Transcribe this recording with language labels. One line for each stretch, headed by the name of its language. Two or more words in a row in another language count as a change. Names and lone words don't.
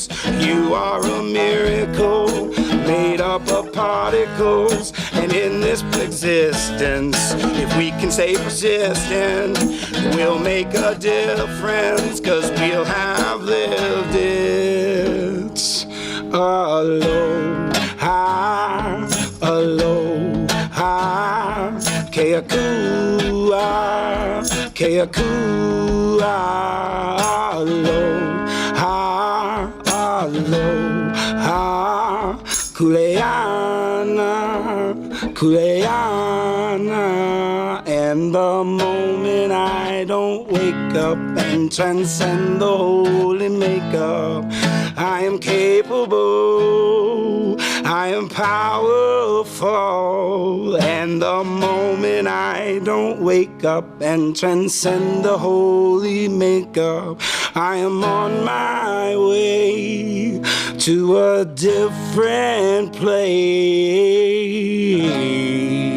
English: You are a miracle, made up of particles. And in this existence, if we can stay persistent, we'll make a difference, cause we'll have lived it.
Hawaiian: Aloha, aloha, keakua, keakua, aloha, aloha, kuleana, kuleana.
English: And the moment I don't wake up and transcend the holy makeup, I am capable, I am powerful. And the moment I don't wake up and transcend the holy makeup, I am on my way to a different place.